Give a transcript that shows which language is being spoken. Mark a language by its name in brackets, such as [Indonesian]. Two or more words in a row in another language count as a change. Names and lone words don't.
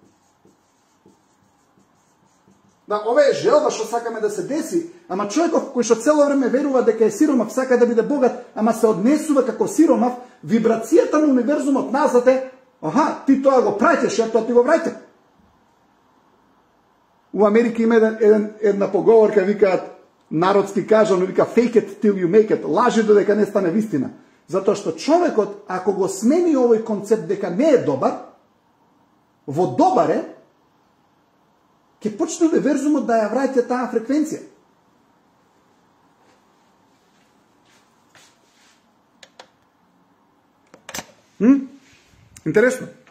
[Macedonian] Да, ова е желба што сакаме да се деси, ама човеков кој што цело време верува дека е сиромав, сака да биде богат, ама се однесува како сиромав, вибрацијата на универзумот назад е, ти тоа го праќаш, тоа ти го враќа. У Америка има една поговорка, викаат, народски кажано, вика [English] fake it till you make it, [Macedonian] лажи додека не стане вистина. Затоа што човекот, ако го смени овој концепт дека не е добар, во добар е, ќе почне универзумот да ја враќа таа фреквенција. Интересно.